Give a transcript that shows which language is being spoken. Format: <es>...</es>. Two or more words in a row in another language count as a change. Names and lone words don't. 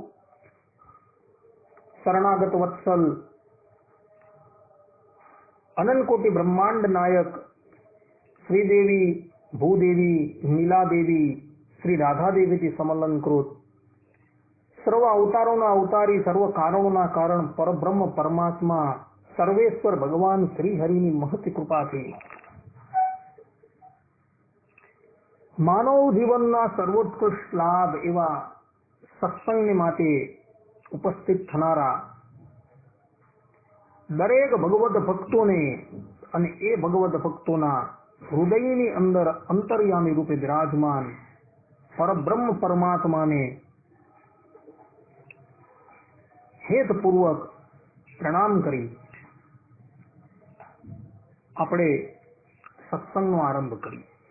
<gu>શરણાગત વત્સલ અનંત કોટિ બ્રહ્માંડ નાયક શ્રીદેવી ભૂદેવી નીલા દેવી શ્રી રાધા દેવી કી સમલંકૃત સર્વ અવતારો અવતારી સર્વ કારણો કારણ પરબ્રહ્મ પરમાત્મા સર્વેશ્વર ભગવાન શ્રી હરિની મહતી કૃપા થી માનવ જીવનના સર્વોત્કૃષ્ટ લાભ એવા સત્સંગની માટે ઉપસ્થિત થનારા દરેક ભગવત ભક્તો ને અને એ ભગવત ભક્તોના હૃદયની અંદર અંતર્યામી રૂપે વિરાજમાન પરબ્રહ્મ પરમાત્માને હેતપૂર્વક પ્રણામ કરી આપણે સત્સંગનો આરંભ કરી.</gu>